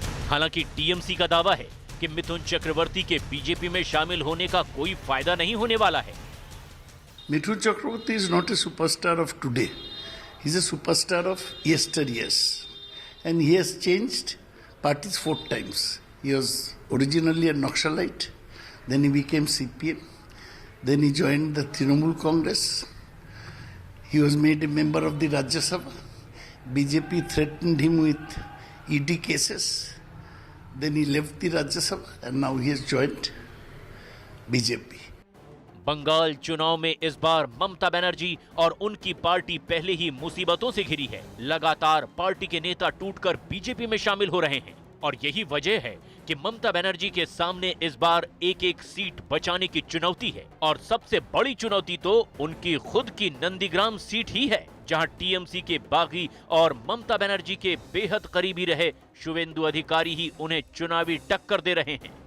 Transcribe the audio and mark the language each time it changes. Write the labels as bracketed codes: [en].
[hi] हालांकि टीएमसी का दावा है कि मिथुन चक्रवर्ती के बीजेपी में शामिल होने का कोई फायदा नहीं होने वाला है। [en] Mithun Chakraborty is not a superstar of today. He's a superstar of yesteryears. And he has changed parties 4 times. He was originally a Naxalite, then he became CPM, then he joined the Trinamool Congress. He was made a member of the Rajya Sabha. BJP threatened him with ED cases. Then he left the Rajya Sabha and now he has joined BJP. [hi] Bengal चुनाव में इस बार ममता बनर्जी और उनकी party पहले ही मुसीबतों से घिरी है। लगातार पार्टी के नेता टूटकर बीजेपी में शामिल हो रहे हैं और यही वजह है कि ममता बनर्जी के सामने इस बार एक सीट बचाने की चुनौती है और सबसे बड़ी चुनौती तो उनकी खुद की नंदीग्राम सीट ही है, जहां टीएमसी के बागी और ममता बनर्जी के बेहद करीबी रहे शुवेंदु अधिकारी ही उन्हें चुनावी टक्कर दे रहे हैं।